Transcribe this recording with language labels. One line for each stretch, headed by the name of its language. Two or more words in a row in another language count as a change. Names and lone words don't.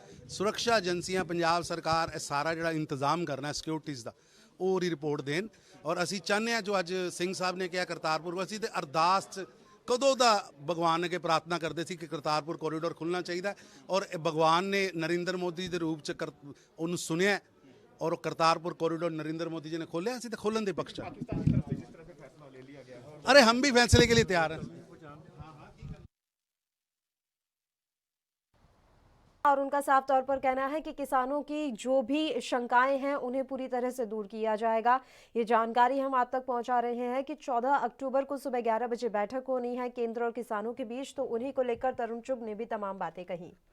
Punjabi: ਸੁਰੱਖਿਆ ਏਜੰਸੀਆਂ, ਪੰਜਾਬ ਸਰਕਾਰ ਇਹ ਸਾਰਾ ਜਿਹੜਾ ਇੰਤਜ਼ਾਮ ਕਰਨਾ ਸਿਕਿਉਰਿਟੀਜ਼ ਦਾ ਉਹ ਉਹਦੀ ਰਿਪੋਰਟ ਦੇਣ। ਔਰ ਅਸੀਂ ਚਾਹੁੰਦੇ ਹਾਂ ਜੋ ਅੱਜ ਸਿੰਘ ਸਾਹਿਬ ਨੇ ਕਿਹਾ ਕਰਤਾਰਪੁਰ, ਅਸੀਂ ਤੇ ਅਰਦਾਸ 'ਚ ਕਦੋਂ ਦਾ ਭਗਵਾਨ ਅੱਗੇ ਪ੍ਰਾਰਥਨਾ ਕਰਦੇ ਸੀ ਕਿ ਕਰਤਾਰਪੁਰ ਕੋਰੀਡੋਰ ਖੁੱਲਣਾ ਚਾਹੀਦਾ। ਔਰ ਭਗਵਾਨ ਨੇ ਨਰਿੰਦਰ ਮੋਦੀ ਦੇ ਰੂਪ 'ਚ ਉਹਨੂੰ ਸੁਣਿਆ ਔਰ ਉਹ ਕਰਤਾਰਪੁਰ ਕੋਰੀਡੋਰ ਨਰਿੰਦਰ ਮੋਦੀ ਜੀ ਨੇ ਖੋਲ੍ਹੇ। ਅਸੀਂ ਤਾਂ खोलन ਦੇ पक्ष ਚ।
Hindi: अरे हम भी फैसले के लिए तैयार हैं। और उनका साफ तौर पर कहना है कि किसानों की जो भी शंकाएं हैं उन्हें पूरी तरह से दूर किया जाएगा। ये जानकारी हम आप तक पहुंचा रहे हैं कि 14 अक्टूबर को सुबह 11 बजे बैठक होनी है केंद्र और किसानों के बीच, तो उन्हीं को लेकर तरुण चुग ने भी तमाम बातें कही।